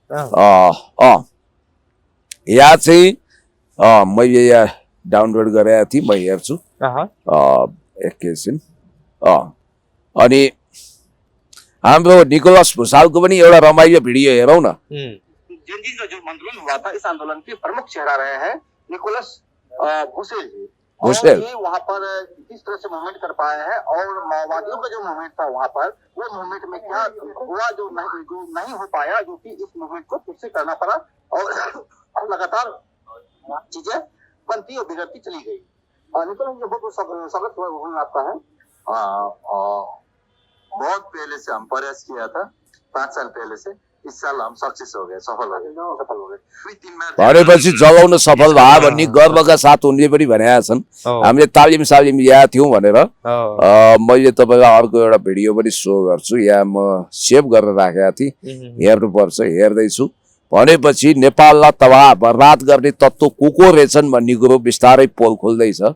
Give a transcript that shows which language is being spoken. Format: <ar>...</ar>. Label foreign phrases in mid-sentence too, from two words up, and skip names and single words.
<ne>यहाँ चाहिँ मैले यहाँ डाउनलोड गरेको थिएँ, म हेर्छु एकैछिन। अनि हाम्रो निकोलस भुसालको पनि एउटा रमाइलो भिडियो हेरौँ न।</ne> <hi>जेनजी का जो आंदोलन हुआ था, इस आंदोलन के प्रमुख चेहरा रहे हैं निकोलस भुसेल जी। भुसेल वहाँ पर किस तरह से मूवमेंट कर पाए हैं और माओवादियों का जो मूवमेंट था वहाँ पर, वो मूवमेंट में क्या हुआ जो नहीं हो पाया, जो कि इस मूवमेंट को फिर से करना पड़ा और लगातार चीजें बनती और बिगड़ती चली गई। निकोलस जी बहुत स्वागत आपका है। बहुत पहले से हम प्रयास किया था, 5 साल पहले से। इस साल हम सक्सेस हो गए, सफल हो गए।</hi> <ne>भनेपछि जगाउन सफल भयो भन्ने गर्वका साथ उनले पनि भनेका छन्। हामीले तालिम सालिम ल्याएको थियौँ भनेर। मैले तपाईँलाई अर्को एउटा भिडियो पनि सो गर्छु, यहाँ म सेभ गरेर राखेका थिएँ, हेर्नुपर्छ, हेर्दैछु। भनेपछि नेपाललाई तबाह बर्बाद गर्ने तत्त्व को रहेछन् भन्ने कुरो बिस्तारै पोल खोल्दैछ।</ne>